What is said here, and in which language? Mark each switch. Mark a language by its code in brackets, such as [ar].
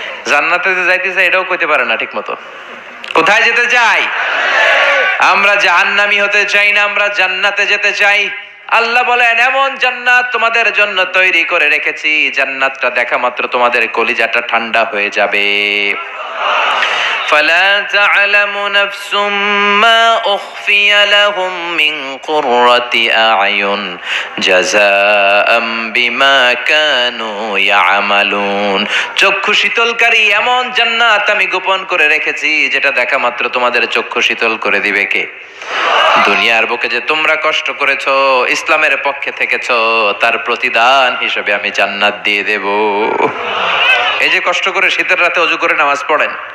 [bn] জান্নাতে যাইতে চাই এটাও কইতে পারে না ঠিক মতো। কোথায় যেতে চাই? আমরা জাহান্নামী হতে চাই না, আমরা জান্নাতে যেতে চাই। আল্লাহ বলেন, এমন জান্নাত তোমাদের জন্য তৈরি করে রেখেছি, জান্নাতটা দেখা মাত্র তোমাদের কলিজাটা ঠান্ডা হয়ে যাবে। [ar] فلا تعلم نفس ما أخفي لهم من قرة أعين جزاء بما كانوا يعملون। [bn] চক্ষু শীতলকারী এমন জান্নাত আমি গোপন করে রেখেছি, যেটা দেখা মাত্র তোমাদের চক্ষু শীতল করে দিবে কে? দুনিয়ার বুকে যে তোমরা কষ্ট করেছো, ইসলামের পক্ষে থেকেছো, তার প্রতিদান হিসেবে আমি জান্নাত দিয়ে দেব। এই যে কষ্ট করে শীতের রাতে ওযু করে নামাজ পড়েন,